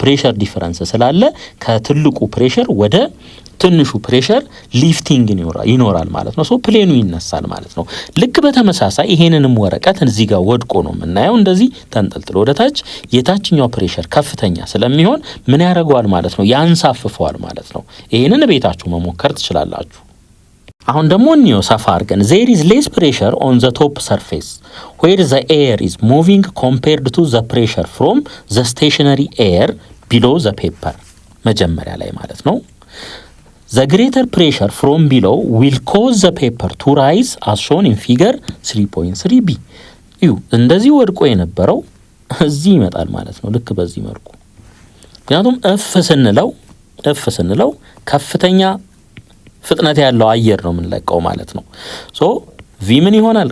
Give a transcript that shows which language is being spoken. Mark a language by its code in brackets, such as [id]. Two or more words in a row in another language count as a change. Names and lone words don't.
[en] pressure difference [am] ስላለ ከትልቁ ፕሬሸር ወደ ትንሹ ፕሬሸር ሊፍቲንግ ይኖራል ማለት ነው። ፕሌኑ ይነሳል ማለት ነው። ልክ በተመሳሳይ ይሄንንም ወረቀት እዚህ ጋር ወድቆ ነው የምናየው፣ እንደዚህ ተንጠልጥሎ ወደታች። የታችኛው ፕሬሸር ከፍተኛ ስለሚሆን ምን ያደርገዋል ማለት ነው? ያንሳፍፈዋል ማለት ነው። ይሄንን ቤታችሁ መሞከር ትችላላችሁ። አሁን ደግሞ እንየው ሰፋ አድርገን [en] there is less pressure on the top surface where the air is moving compared to the pressure from the stationary air below the paper [am] መጀመሪያ ላይ ማለት ነው። [en] The greater pressure from below will cause the paper to rise as shown in figure 3.3b. [am] እንደዚህ ወድቆ የነበረው እዚህ ይመጣል ማለት ነው። ልክ በዚህ መልኩ ምክንያቱም እፍ ስንለው ከፍተኛ ፍጥነት ያለው አየር ነው የምንለቀው ማለት ነው። ቪ ምን ይሆናል?